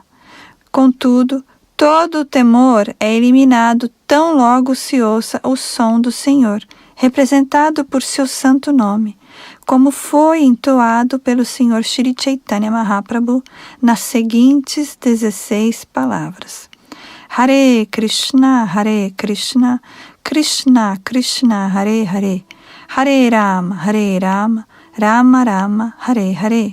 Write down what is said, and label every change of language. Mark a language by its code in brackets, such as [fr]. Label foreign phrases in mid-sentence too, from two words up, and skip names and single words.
[pt] Contudo, todo o temor é eliminado tão logo se ouça o som do Senhor, representado por seu santo nome, como foi entoado pelo Senhor Shri Chaitanya Mahaprabhu nas seguintes 16 palavras. Hare Krishna, Krishna Krishna, Hare Hare, Hare Rama, Rama Rama, Hare Hare.